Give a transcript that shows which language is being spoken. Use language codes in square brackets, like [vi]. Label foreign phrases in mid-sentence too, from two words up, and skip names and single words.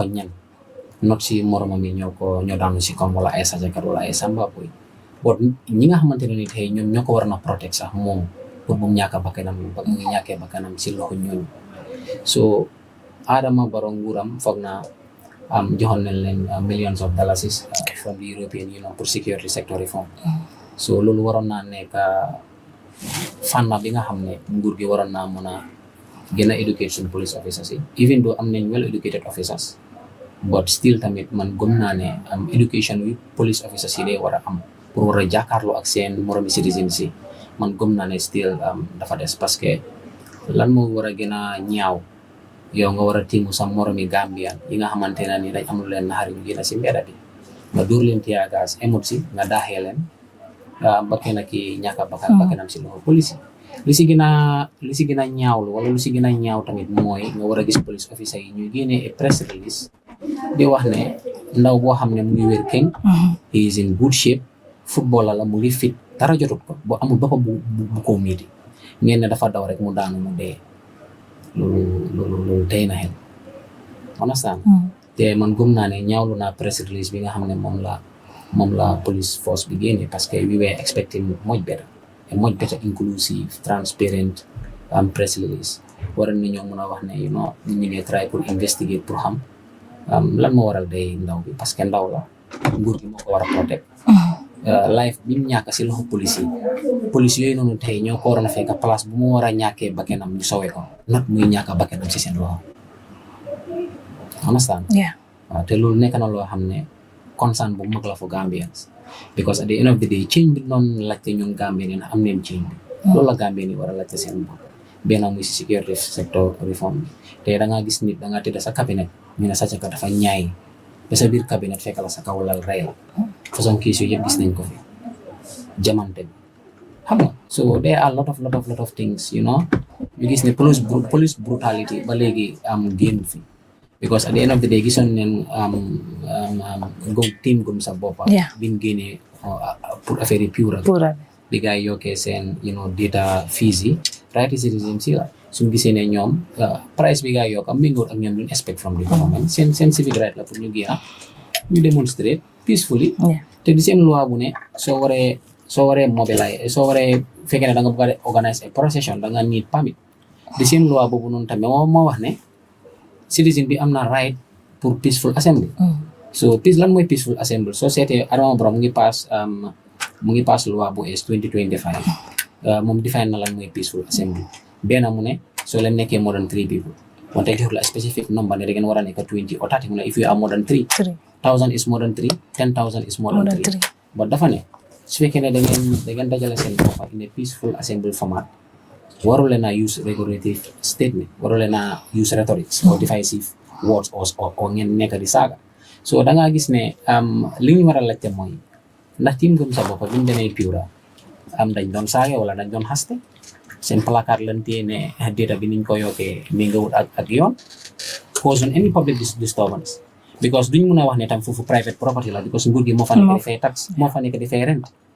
[wo] ñan not si moromam yi ñoo daanu si kom wala ay sajakat wala ay samba boy bon ñi nga xamante ne tey ñoom ñoo ko war na protect sax moom pour bu ñàkk bakkanam ba mu ñàkkee bakkanam si loxo ñooñu so Adama Barrow nguuram foog naa joxoon nañ leen [en] millions of dollars from the European Union [wo] pour [en] security sector reform [wo] so loolu waroon naa nekk fànn bi nga xam ne nguur gi waroon naa mën a gën a educate suñu [en] police officers [wo] yi [en] even though [wo] am nañ [en] well educated officers but still [wo] tamit man gëm naa ne education wi [en] police officers [wo] yi day war a am pour war a jàkkaarloo ak seen moromi citizens yi man gëm naa ne still dafa des parce que lan moo war a gën a ñaaw yow nga war a tiimu sa moromi Gambian yi nga xamante ne ni dañ am lu leen naxari ñu gën a si mbedda bi nga dóor leen [en] tear gas [wo] emut si nga daaxee leen bakkan ki ñàkk bakkanam si loxo police yi li si gën a ñaawlu wala lu si gën a ñaaw tamit mooy nga war a gis [en] police officer [wo] yi ñuy génnee [en] press release [wo] di wax ne ndaw boo xam ne mu ngi wér keng [en] he is in good shape [wo] football la mu ngi fit dara jotut ko bo amul boppa bu ko miiti ngeen ne dafa daw rek mu daanu mu dee loolu tey na xel understand te man gëm naa ne ñaawlu naa [en] press release [wo] bi nga xam ne moom la [en] police force [wo] bi génne parce que [en] we were expecting much better inclusive transparent press release [wo] waroon nañoo mën a wax ne ñu ngi try pour investigate pour xam lan moo waral day ndaw bi parce que ndaw la nguur gi moo ko war a [en] protect life [wo] bi mu ñàkk si loxo police yooyu noonu tey ñoo ko waroon a fekk place bu mu war a ñàkkee bakkanam ñu sowee ko not muy ñàkk bakkanam si seen loxo understand waaw te loolu nekk na loo xam ne concern bu mag la [en] for Gambians because at the end of the day change [wo] bi noonu laajte ñun Gambien yi am neen change bi loolu la Gambien yi war a laajte seen bopp benn muy si [en] security sector reform [wo] bi te da ngaa gis nit da ngaa tëdd sa cabinet ñu ne sàcc ka dafa ñaay ba sa biir cabinet fekk la sa kaw lal rey la façon kiis yooyu yëpp gis nañ ko fi jamante bi xam nga so [en] there are lot of things [wo] ñu gis ne [en] police brutality [wo] ba léegi génn fi [en] because at the end of the day [wo] gisoon neen team gum sa boppa bi mu génnee pour affaire yi pure bi gars yi yokkee seen [en] data fees [wo] yi [en] right citizen [wo] si la suñu gisee ne ñoom price bi gars yi yokk am méngoot ak ñoom luñ [en] expect from the government [wo] seen [en] civic right [wo] la pour ñu génn ñu [en] demonstrate peacefully [wo] te di seen loi bu ne soo waree mobilize soo waree fekkee ne da nga bëgg a organise a procession da nga [en] need permit [wo] di seen loi boobu noonu tamit moo wax ne citizen bi am na right pour [en] peaceful assembly [wo] so lan mooy [en] peaceful assembly [wo] soo seetee Adama Barrow mu ngi pass loi bu es 2025 moom define na lan mooy peaceful assembly benn mu ne soo leen nekkee [en] more than 3 people [wo] wante jox la [en] specific number [wo] ne da ngeen war a nekk [en] 20 or 30 [wo] mu ne [en] if you are more than 3,000 is more than 3 10,000 is more than 3 but [wo] dafa ne su fekkee ne da ngeen dajale seen boppa [en] in a peaceful assembly [wo] format waru leen a [en] use regulative statement [wo] waru leen a [en] use rhetorics or divisive words or [wo] ngeen nekk di saaga so da ngaa gis ne li ñu war a laajte mooy ndax team gëm sa boppa biñu demee Pura dañ doon saaga wala dañ doon xaste seen placard lan téye ne data bi niñ ko yokkee méngawut ak yoon [en] cause on any public disturbance because [wo] duñ mun a wax ne tam foofu [en] private property [wo] la because nguur gi moo fa nekk di fay tax moo fa nekk di fay rent